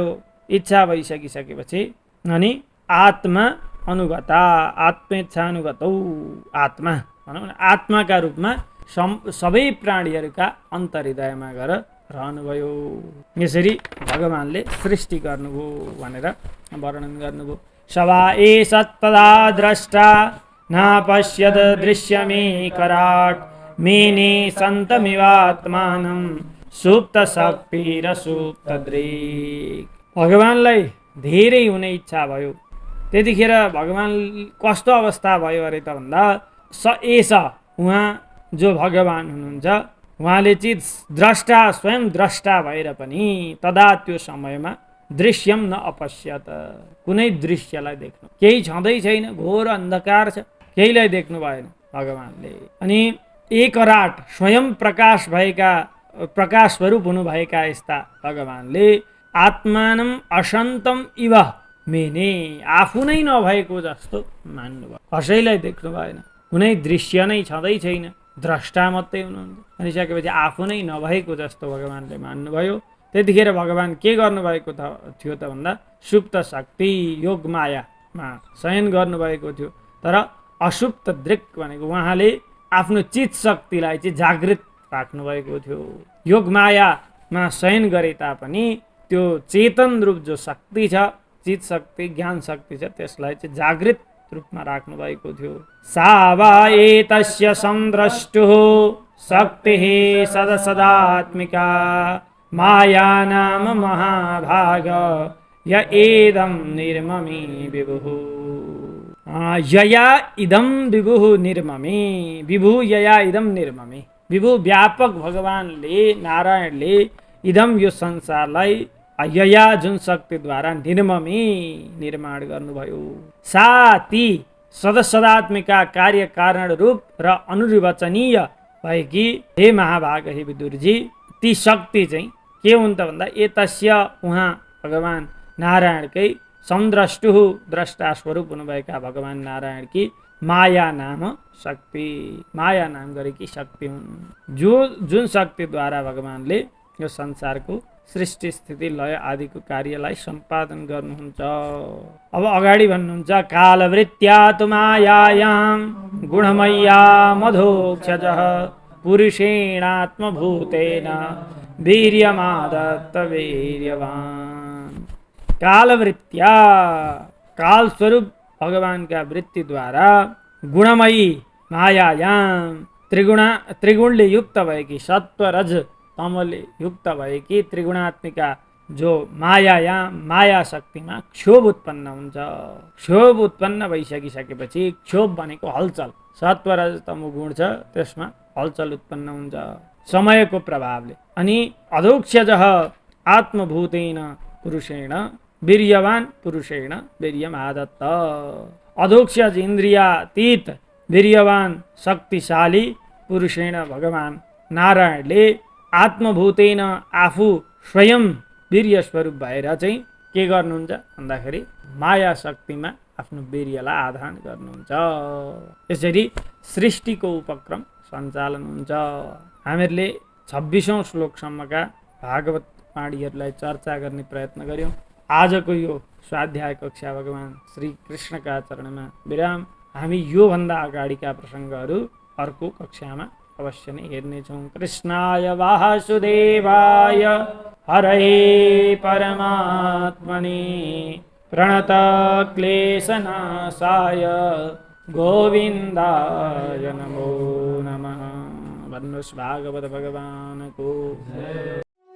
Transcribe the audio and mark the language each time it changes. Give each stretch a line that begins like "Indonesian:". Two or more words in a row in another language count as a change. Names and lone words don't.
Nepali: इच्छा भइसकिसकेपछि अनि आत्मा अनुगता आत्मेच्छानुगतौ आत्मा भनौँ न आत्माका रूपमा सबै प्राणीहरूका अन्तर्हृदयमा गएर रहनुभयो। यसरी भगवानले सृष्टि गर्नुभयो भनेर वर्णन गर्नुभयो।
Sanskrit: सवा एषत्तदा द्रष्टा नापश्यद दृश्यमेकराट् मेने सन्तमिवात्मानं सुप्तशक्तिरसुप्तदृक्।
Nepali: भगवानलाई धेरै हुने इच्छा भयो। त्यतिखेर भगवान कस्तो अवस्था भयो अरे त भन्दा
Sanskrit: स एष
Nepali: उहाँ जो भगवान हुनुहुन्छ उहाँले चाहिँ द्रष्टा स्वयं द्रष्टा भएर पनि तदा त्यो समयमा
Sanskrit: दृश्यम न अपश्यत
Nepali: कुनै दृश्यलाई देख्नु केही छँदै छैन घोर अन्धकार छ केहीलाई देख्नु भएन भगवानले। अनि एकराट स्वयं प्रकाश भएका प्रकाश स्वरूप हुनुभएका यस्ता भगवानले
Sanskrit: आत्मानम असन्तम इव मेने
Nepali: आफू नै नभएको जस्तो मान्नुभयो। कसैलाई देख्नु भएन कुनै दृश्य नै छँदै छैन द्रष्टा मात्रै हुनुहुन्छ भनिसकेपछि आफू नै नभएको जस्तो भगवानले मान्नुभयो। त्यतिखेर भगवान के गर्नुभएको थियो त भन्दा सुप्त शक्ति योग मायामा शयन गर्नुभएको थियो। तर असुप्त दृक् भनेको उहाँले आफ्नो चित शक्तिलाई चाहिँ जागृत राख्नुभएको थियो। योग मायामा शयन गरे तापनि त्यो चेतन रूप जो शक्ति छ चित शक्ति ज्ञान शक्ति छ त्यसलाई चाहिँ जागृत रूपमा राख्नु भएको थियो।
Sanskrit: सा वा एतस्य संद्रष्टुः शक्तिः सदसदात्मिका माया नाम महाभाग य एदं निर्ममे विभुः। यया इदं विभुः निर्ममे विभुः यया इदं निर्ममे
Nepali: विभु व्यापक भगवानले नारायणले इदम यो संसारलाई यया जुन शक्तिद्वारा निर्ममी निर्माण गर्नुभयो सा ती सदसदात्मिका कार्य कारण रूप र अनुनिर्वचनीय भएकी हे महाभाग हे विदुरजी ती शक्ति चाहिँ के हुन् त भन्दा एतस्य उहाँ भगवान नारायणकै संद्रष्टु द्रष्टा स्वरूप हुनुभएका भगवान नारायणकी माया नाम शक्ति माया नाम गरेकी शक्ति हुन् जुन शक्तिद्वारा भगवानले यो संसारको सृष्टि स्थिति लय आदिको कार्यलाई सम्पादन गर्नुहुन्छ। अब अगाडि भन्नुहुन्छ
Sanskrit: कालवृत्त्या तु मायायां गुणमय्या मधोक्षजः पुरुषेणात्मभूतेन वीर्यमादत्त वीर्यवान्।
Nepali: कालवृत्त्या काल स्वरूप भगवानका वृत्तिद्वारा
Sanskrit: गुणमयी मायायां
Nepali: त्रिगुणले युक्त भएकी सत्व रज तमले युक्त भएकी त्रिगुणात्मिका जो माया शक्तिमा क्षोभ उत्पन्न हुन्छ। क्षोभ उत्पन्न भइसकिसकेपछि क्षोभ भनेको हलचल सत्व रज तमो गुण छ त्यसमा हलचल उत्पन्न हुन्छ समयको प्रभावले।
Sanskrit: अनि अधोक्षजः आत्मभूतेन पुरुषेण वीर्यवान पुरुषेण वीर्यमादत्त।
Nepali: अधोक्षज इन्द्रियातीत वीर्यवान शक्तिशाली पुरुषेण भगवान नारायणले आत्मभूतेन आफू स्वयं वीर्य स्वरूप भएर चाहिँ के गर्नुहुन्छ भन्दाखेरि माया शक्तिमा आफ्नो वीर्यलाई आधान गर्नुहुन्छ। यसरी सृष्टिको उपक्रम सञ्चालन हुन्छ। हामीहरूले 26औं श्लोकसम्मका भागवत वाणीहरूलाई चर्चा गर्ने प्रयत्न गर्यौं। आजको यो स्वाध्याय कक्षा भगवान श्री कृष्णका चरणमा विराम। हामी योभन्दा अगाडिका प्रसङ्गहरू अर्को कक्षामा अवश्य नै हेर्नेछौँ।
Sanskrit: कृष्णाय वासुदेवाय हरये परमात्मने प्रणत क्लेशनाशाय गोविन्दाय नमो नमः।
Nepali: भन्नुहोस् भागवत भगवानको